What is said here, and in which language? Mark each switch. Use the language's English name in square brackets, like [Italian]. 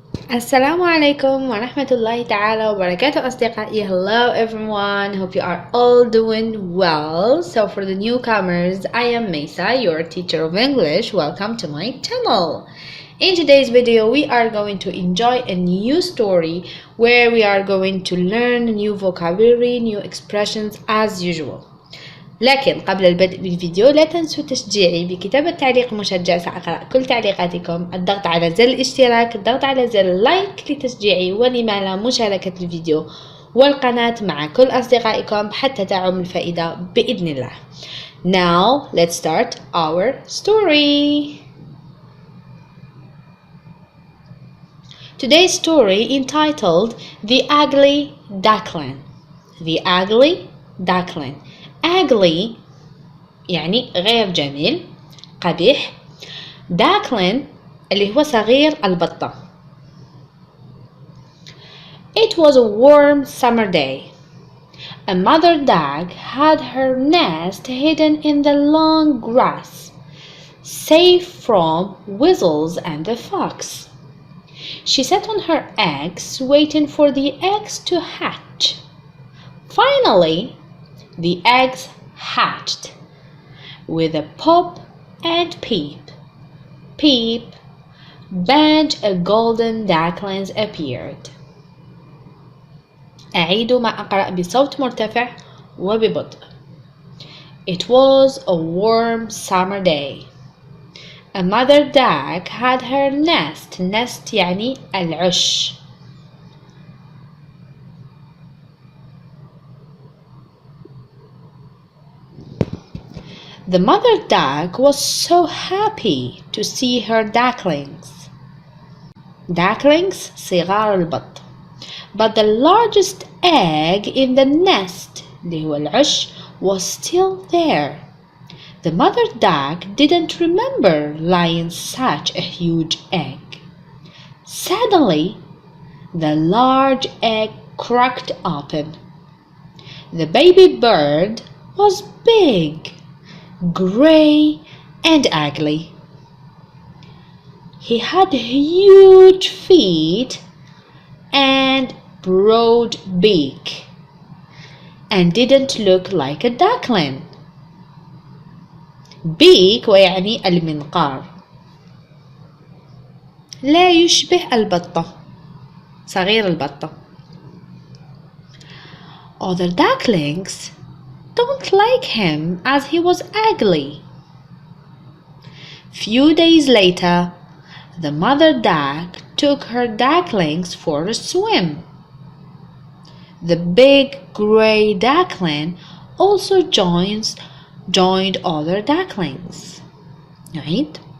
[Arabic] السلام عليكم ورحمة الله تعالى وبركاته أصدقائي. [English] Hello everyone, hope you are all doing well. So for the newcomers, I am Mesa, your teacher of English. Welcome to my channel. In today's video, we are going to enjoy a new story where we are going to learn new vocabulary, new expressions as usual. [Arabic] لكن قبل البدء بالفيديو لا تنسوا تشجيعي بكتابة تعليق مشجع. سأقرأ كل تعليقاتكم، الضغط على زر الاشتراك، الضغط على زر اللايك لتشجيعي، ولما لا مشاركة الفيديو والقناة مع كل أصدقائكم حتى تعم الفائدة بإذن الله. [English] Now let's start our story. Today's story entitled The Ugly Duckling. The Ugly Duckling. [Arabic] Ugly يعني غير جميل، قبيح. duckling اللي هو صغير البطة. [English] It was a warm summer day. A mother duck had her nest hidden in the long grass, safe from weasels and the fox. She sat on her eggs, waiting for the eggs to hatch. Finally, the eggs hatched. With a pop and peep, peep, bunch of golden ducklings appeared. [Arabic] أعيد ما أقرأ بصوت مرتفع وببطء. [English] It was a warm summer day. A mother duck had her nest. [Arabic] Nest يعني العش. [English] The mother duck was so happy to see her ducklings. [Arabic] Ducklings صغار البط. [English] But the largest egg in the nest [Arabic] اللي هو العش [English] was still there. The mother duck didn't remember lying such a huge egg. Suddenly, the large egg cracked open. The baby bird was big, gray and ugly. He had huge feet and broad beak and didn't look like a duckling. [Arabic] beak ويعني المنقار. لا يشبه البطة، صغير البطة. [English] Other ducklings don't like him as he was ugly. Few days later, the mother duck took her ducklings for a swim. The big gray duckling also joined other ducklings. Right?